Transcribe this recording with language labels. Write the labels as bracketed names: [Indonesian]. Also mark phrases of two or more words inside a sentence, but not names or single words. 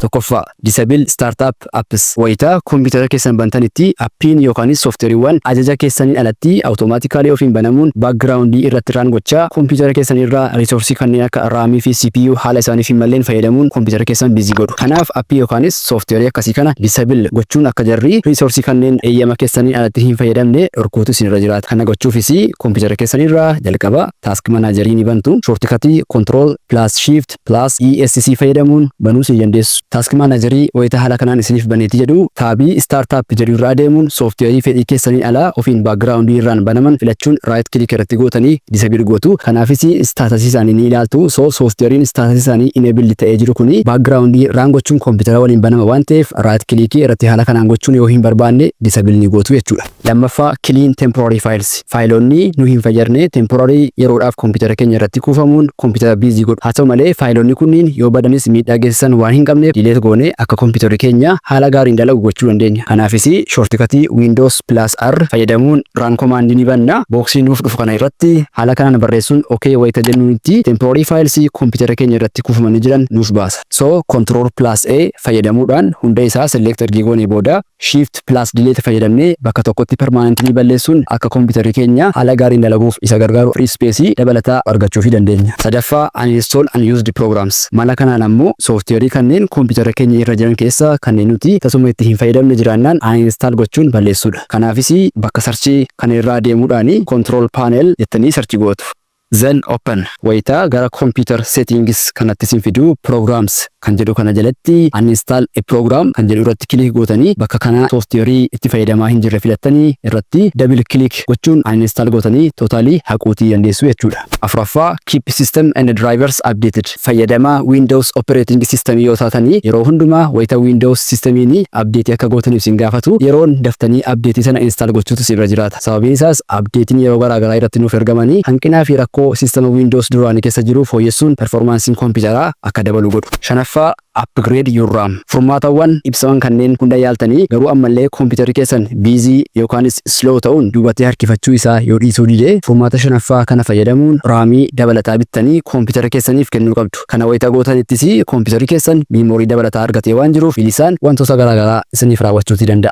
[Oromo] Tokkoffaa [English] disable startup apps. [Oromo] Wayita kompiitara keessan bantanitti appiin yookaanis soofteeriiwwan ajaja keessaniin alatti awutomaatikaalii ofiin banamuun baakgiraawundii irratti raan gochaa kompiitara keessan irraa riisoorsii kanneen akka raamii fi CPU haala isaaniif hin malleen fayyadamuun kompiitara keessan bizii godhu. Kanaaf appii yookaanis soofteerii akkasii kana disable gochuun akka jarri riisoorsii kanneen eeyyama keessaniin alatti hin fayyadamne dhorkuutu isinirra jiraata. Kana gochuufis kompiitara keessan irraa jalqaba task manaajarii ni bantu. Shortikatii [English] control plus shift plus ESC [Oromo] fayyadamuun banuu si dandeessu. Task manaajarii wayita haala kanaan isiniif baneeti jedhu taabii startup jedhu irraa deemuun soofteerii fedhii keessaniin alaa ofiin baakgiraawundii irraan banaman filachuun raayit kilik irratti gootanii disable gootu. Kanaafis staatasii isaanii ni ilaaltu. Soofteeriin staatasii isaanii enable ta'ee jiru kuni baakgiraawundii raan gochuun kompiitara waliin banama waan ta'eef raayit kilikii irratti haala kanaan gochuun yoo hin barbaanne disable ni gootu jechuudha. Lammaffaa [English] clean temporary files. [Oromo] Faayiloonni nu hin fayyadne temporary yeroodhaaf kompiitara keenya irratti kuufamuun kompiitara bizii godhu. Haa ta'u malee faayiloonni kunniin yoo badanis miidhaa geessisan waan hin qabneef dileet goone akka kompiitarri keenya haala gaariin dalagu gochuu dandeenya. Kanaafis shortikatii [English] Windows plus R [Oromo] fayyadamuun [English] run command [Oromo] ni banna. Booksii nuuf dhufu kana irratti haala kanaan barreessuun okay wayita jennuutti [English] temporary files [Oromo] kompiitara keenya irratti kuufamanii jiran nuuf baasa. So [English] control plus A [Oromo] fayyadamuudhaan hunda isaa select ergii goonee booda [English] shift plus delete [Oromo] fayyadamnee bakka tokkotti permanently balleessuun akka kompiitarri keenya haala gaariin dalaguuf isa gargaaru [English] free space [Oromo] dabalataa argachuu fi dandeenya. Sadaffaa [English] uninstall unused programs. [Oromo] Mala kanaan ammoo soofteerii kanneen kompiitara keenya irra jiran keessaa kanneen nuti tasuma itti hin fayyadamne jiraannaan uninstall gochuun balleessuudha. Kanaafis bakka sarchii kana irraa deemuudhaan [English] control panel [Oromo] jettanii sarchi gootu. [English] Then open. [Oromo] Wayita gara [English] computer settings [Oromo] kanatti isin fidu programs kan jedhu kana jalatti [English] uninstall a program [Oromo] kan jedhu irratti kilik gootanii bakka kana soofteerii itti fayyadamaa hin jirre filattanii irratti [English] double click [Oromo] gochuun uninstall gootanii totally haquutii dandeessu jechuudha. Afuraffaa [English] keep system and drivers updated. [Oromo] Fayyadamaa [English] Windows operating system [Oromo] yoo taatanii yeroo hundumaa wayita Windows systemiin update akka gootaniif isin gaafatu yeroon daftanii update sana install gochuutu isinirra jiraata. Sababiin isaas updatein yeroo garaagaraa irratti nuuf ergamanii hanqinaa fi rakkoo sistema Windows duraanii keessa jiru fooyyessuun performansiin kompiitaraa akka dabalu godhu. Shanaffaa [English] upgrade your RAM. [Oromo] Furmaatawwan ibsaman kanneen hunda yaaltanii garuu ammallee kompiitarri keessan bizii yookaanis slow ta'uun duubatti harkifachuu isaa yoo dhiisuu dide furmaata shanaffaa kana fayyadamuun raamii dabalataa bittanii kompiitara keessaniif kennuu qabdu. Kana wayita gootanittis kompiitarri keessan miimoorii dabalataa argatee waan jiruuf bilisaan wantoota garaagaraa isiniif raawwachuutii danda'a.